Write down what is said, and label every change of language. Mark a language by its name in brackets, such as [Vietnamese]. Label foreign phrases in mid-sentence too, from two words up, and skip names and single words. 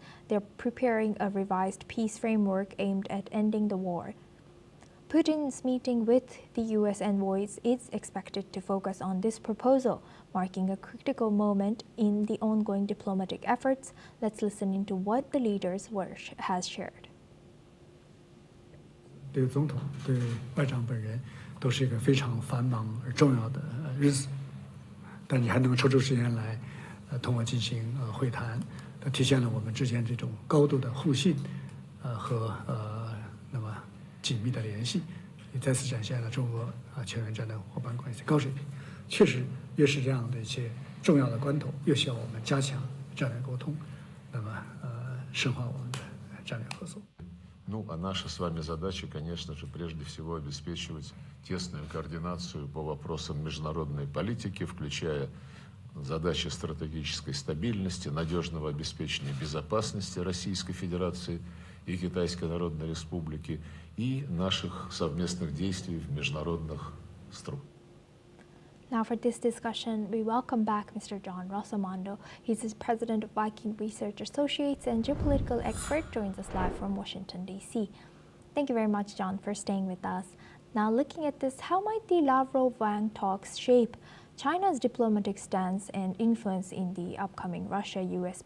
[English] They're preparing a revised peace framework aimed at ending the war. Putin's meeting with the U.S. envoys is expected to focus on this proposal, marking a critical moment in the ongoing diplomatic efforts. Let's listen into what the leaders has shared. [Chinese] 对总统、对外长本人都是一个非常繁忙而重要的日子，但你还能够抽出时间来，同我进行会谈，它体现了我们之间这种高度的互信，和那么紧密的联系，也再次展现了中俄全面战略伙伴关系高水平。确实，越是这样的一些重要的关头，越需要我们加强战略沟通，那么深化我们的战略合作。 [Russian] Ну, а наша с вами задача, конечно же, прежде всего обеспечивать тесную координацию по вопросам международной политики, включая задачи стратегической стабильности, надежного обеспечения безопасности Российской Федерации и Китайской Народной Республики и наших совместных действий в международных структурах. [English] Now for this discussion, we welcome back Mr. John Rosamando. He's the president of Viking Research Associates and geopolitical expert, joins us live from Washington, D.C. Thank you very much, John, for staying with us. Now looking at this, how might the Lavrov-Wang talks shape China's diplomatic stance and influence in the upcoming Russia-U.S.